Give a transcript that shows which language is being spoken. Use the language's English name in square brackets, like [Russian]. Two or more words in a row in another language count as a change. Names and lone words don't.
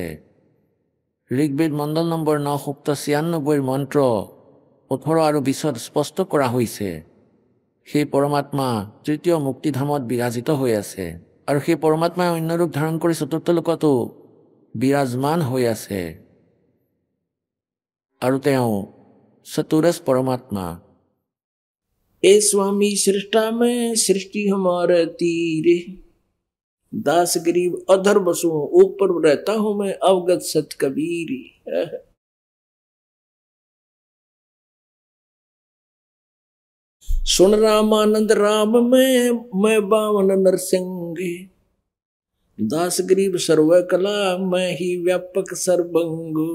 [Assamese] ঋগ্বেদ মণ্ডল নম্বৰ 9 সূক্ত 96 মন্ত্ৰ 18 আৰু 20 স্পষ্ট কৰা হৈছে সেই পৰমাত্মা তৃতীয় মুক্তিধামত বিৰাজিত হৈ আছে, আৰু সেই পৰমাত্মাই অন্য ৰূপ ধাৰণ কৰি চতুৰ্থ লোকতো বিৰাজমান হৈ আছে, আৰু তেওঁ চতুৰস পৰমাত্মা। [Hindi] ए स्वामी सृष्टा में सृष्टि हमारे तीर, दास गरीब अधर बसों ऊपर रहता हूं मैं अवगत सत कबीर। सुन रामानंद राम में मैं बावन नरसिंह, दास गरीब सर्व कला मैं ही व्यापक सर्वंग।